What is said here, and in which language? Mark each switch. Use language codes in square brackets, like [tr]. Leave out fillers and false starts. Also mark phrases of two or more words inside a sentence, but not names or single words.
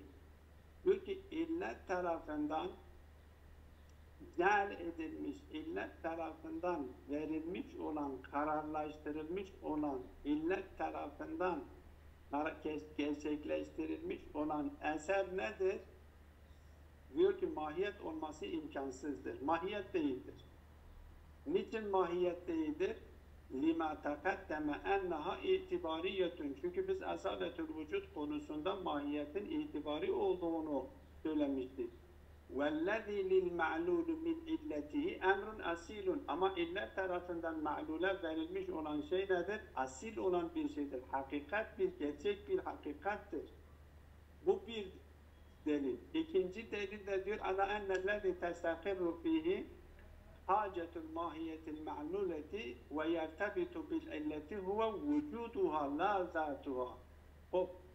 [tr] Diyor ki illet tarafından cel edilmiş, illet tarafından verilmiş olan, kararlaştırılmış olan, illet tarafından gerçekleştirilmiş olan eser nedir? Diyor ki mahiyet olması imkansızdır. Mahiyet değildir. Niçin mahiyet değildir? [ar] لِمَا تَقَدَّمَ اَنَّهَا itibariyetun. [tr] Çünkü biz asaletül vücut konusunda mahiyetin itibari olduğunu söylemiştik. [ar] وَالَّذِي لِلْمَعْلُولُ مِنْ اِلَّتِهِ اَمْرٌ asilun. [tr] Ama illet tarafından ma'lule verilmiş olan şey nedir? Asil olan bir şeydir. Hakikat, bir gerçek bir hakikattir. Bu bir delil. İkinci delil de diyor [ar] على أن الذي تستقر فيه حاجة الماهية المعلولة ويرتبط بالعلة هو وجودها لا ذاتها.